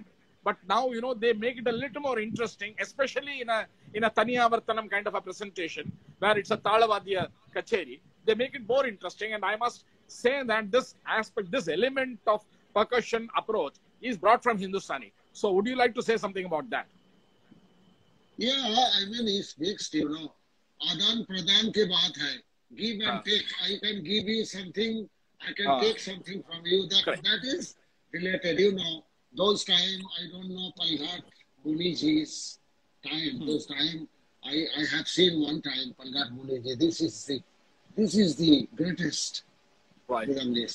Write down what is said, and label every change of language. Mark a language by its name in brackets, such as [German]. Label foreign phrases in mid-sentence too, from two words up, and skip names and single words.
[English] But now, they make it a little more interesting, especially in a Taniyavartanam kind of a presentation, where it's a Talavadya Kacheri. They make it more interesting, and I must say that this aspect, this element of percussion approach is brought from Hindustani. So would you like to say something about that? Yeah, I mean, it's mixed, [Hindi] आदान प्रदान के बात है. [English] Give and take. I can give you something, I can take something from you. That is related, Those time, I don't know Palghat Muniji's time. Those time, I have seen one time Palghat Muniji. This is the greatest rhythm list.